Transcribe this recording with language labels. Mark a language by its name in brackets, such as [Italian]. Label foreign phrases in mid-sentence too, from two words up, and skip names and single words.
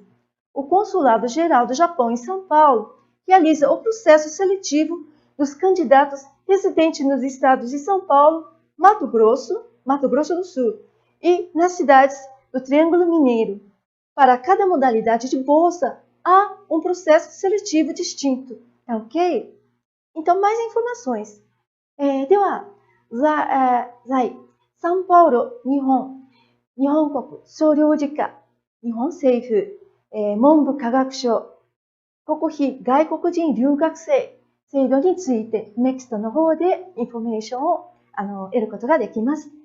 [Portuguese] O Consulado Geral do Japão em São Paulo realiza o processo seletivo dos candidatos residentes nos estados de São Paulo, Mato Grosso do Sul e nas cidades do Triângulo Mineiro. Para cada modalidade de bolsa, há um processo seletivo distinto, tá ok? Então, mais informações. [Japanese] では、サンパウロ、日本国総領事課、日本政府、文部科学省、国費外国人留学生制度について MEXT の方でインフォメーションを得ることができます。